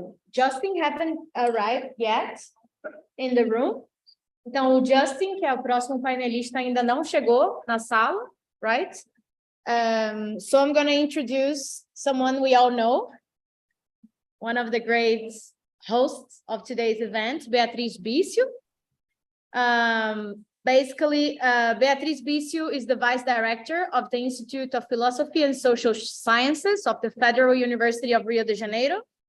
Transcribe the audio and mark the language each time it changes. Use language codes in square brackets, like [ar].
[en] Justin haven't arrived yet in the room. [pt] Então o Justin, que é o próximo painelista, ainda não chegou na sala, right? [en] So I'm gonna introduce someone we all know. One of the great hosts of today's event, Beatriz Bício. Basically, Beatriz Bício is the Vice Director of the Institute of Philosophy and Social Sciences of the Federal University of Rio de Janeiro.